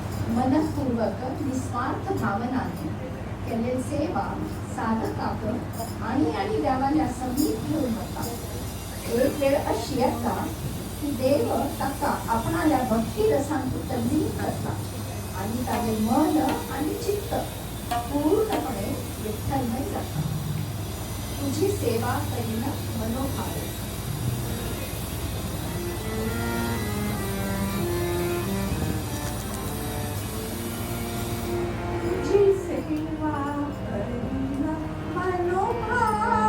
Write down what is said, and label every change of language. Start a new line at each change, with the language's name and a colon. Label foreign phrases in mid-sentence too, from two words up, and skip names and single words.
Konkani: मनपूर्वक निस्वार्थ भावनाने केले सेवा साधकाक आणि देवाल्या समीप घेऊन होता. एक वेळ अशी येता की देव ताका आपणाल्या भक्ती रसांत तल्लीन करता आणि ताचे मन आणि चित्त पूर्णपणे विठ्ठलमय जाता.
Marathi: तुझी सेवा करीन मनोभावे. तुझी सेवा करीन मनोभावे.